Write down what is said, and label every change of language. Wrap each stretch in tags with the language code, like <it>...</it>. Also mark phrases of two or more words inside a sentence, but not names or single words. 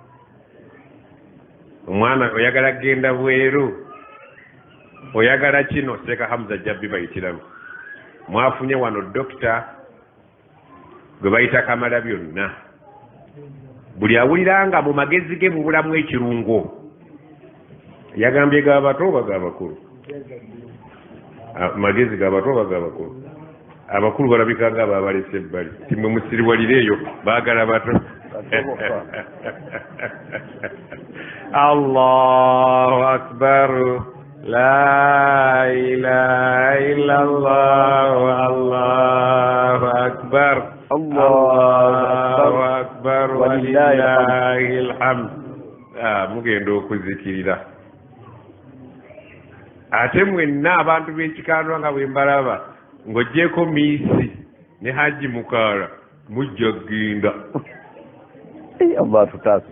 <lg>omwana oyagala kgenda bweru oyagala kino Sheikh Hamza jjabbi bayitiramu mwafunye wano dokita gwe bayita kamala byonna buli awuliranga mu magezi ge mu bulamu ekirungo yagambye g'abato oba g'abakulu magezi g'abato oba g'abakulu abakulu balabika nga babalese ebbali timwe musiriwalire eyo baagala bato</lg> <ar>الله أكبر لا إله إلا الله الله أكبر الله أكبر ولله الحمد</ar> <lg>mugenda okuzikirira ate mwenna abantu b'ekikandwa nga bwe mbalaba ng'oggyeko miisi ne haji mukaala mujja kgenda Allah tutaase</lg>